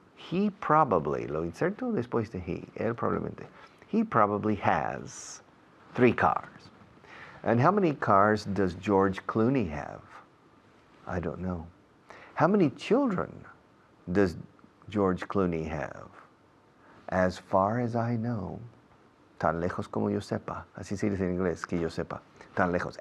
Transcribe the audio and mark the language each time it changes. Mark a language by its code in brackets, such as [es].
[en] He probably, [es] lo inserto después de él probablemente. [en] He probably has 3 cars. And how many cars does George Clooney have? I don't know. How many children does George Clooney have? As far as I know, [es] tan lejos como yo sepa, así se dice en inglés, que yo sepa, tan lejos.